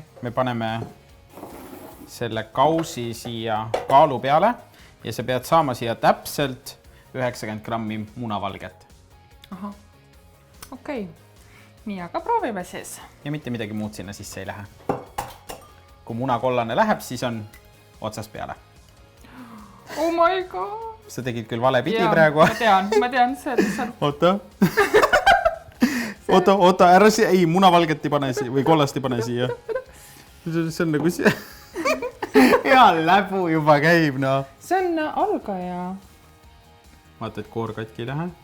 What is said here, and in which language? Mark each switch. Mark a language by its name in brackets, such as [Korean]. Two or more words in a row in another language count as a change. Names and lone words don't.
[Estonian] Me paneme selle kausi siia kaalu peale ja sa pead saama siia täpselt 90 grammi munavalget. Aha. Okei. Nii, aga proovime siis. Ja mitte midagi muud sinna sisse ei lähe. Kui munakollane läheb, siis on otsast peale. [English] Oh my god! [Estonian] Sa tegid küll vale pidi praegu. Ma tean see lihtsalt. Oota, ära siia, ei, munavalget ei pane siia või kollast ei pane siia. See on nagu siia. Hea läbu juba käib, no. See on algaja. Vaata, et koor katki ei lähe.